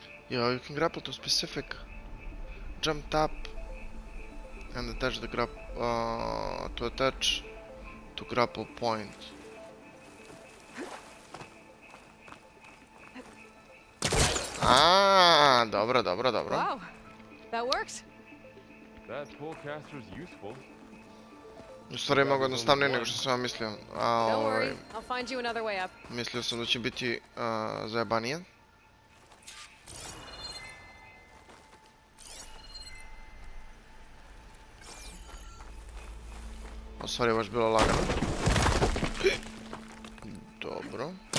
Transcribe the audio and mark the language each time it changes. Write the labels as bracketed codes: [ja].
[en] Yeah, you can grapple to specific. Jump tap and attach the to attach to grapple point. [sr] Ah, dobro. [en] Wow, that worked. That pullcaster's useful. [sr] U stvari je mnogo jednostavnije nego što sam ja mislio. [en] Don't worry, I'll find you another way up. [sr] Mislio sam da će biti zajebanije. U stvari je baš bilo lagano. Dobro.